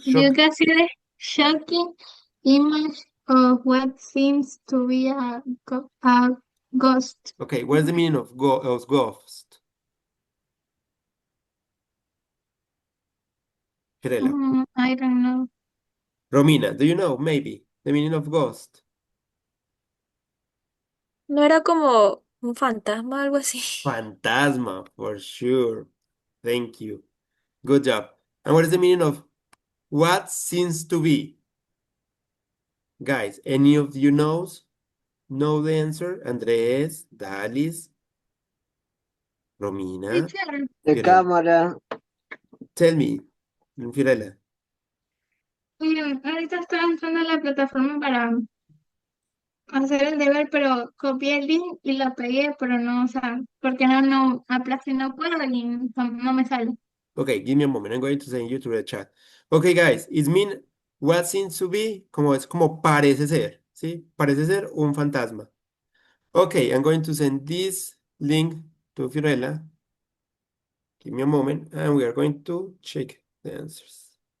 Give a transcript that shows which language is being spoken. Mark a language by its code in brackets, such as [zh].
[en] You can see the shocking image of what seems to be a ghost. Okay, what's the meaning of ghost? Fiorella. I don't know. Romina, do you know maybe the meaning of ghost? [es] ¿No era como un fantasma, algo así? [en] Fantasma, for sure. Thank you. Good job. And what is the meaning of what seems to be? Guys, any of you know the answer? Andres, Dalis, Romina, Teacher, [es] De Fiorella. cámara. [en] Tell me, Fiorella. [es] Ahorita estoy entrando a la plataforma para hacer el deber, pero copié el link y lo pegué, pero no, o sea, porque no, aplasté no puedo y no me sale. [en] Okay, give me a moment. I'm going to send you to the chat. Okay, guys, it means what seems to be, [es] como es como parece ser, ¿sí? Parece ser un fantasma. [en] Okay, I'm going to send this link to Fiorella. Give me a moment, and we are going to check the answers.